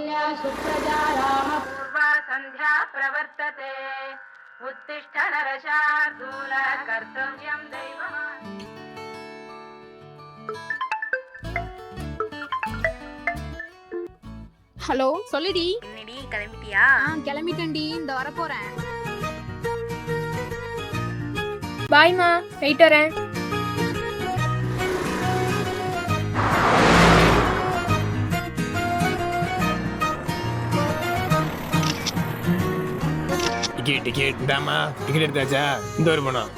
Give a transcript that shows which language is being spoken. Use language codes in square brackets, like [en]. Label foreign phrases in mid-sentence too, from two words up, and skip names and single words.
[sa] सुप्रजा रामपूर्वा सन्ध्या प्रवर्तते उत्तिष्ठ नरशार्दूल कर्तव्यं दैवम् [ta] ஹலோ சொல்லுடி. என்னடி கிளம்பிட்டியா? கிளம்பிட்டேன்டி, இந்த வர போறேன். பாய்மா, போயிட்டு வரேன். டிக்கெட் இந்தாமா. டிக்கெட் எடுத்தாச்சா? இந்த ஒரு பணம்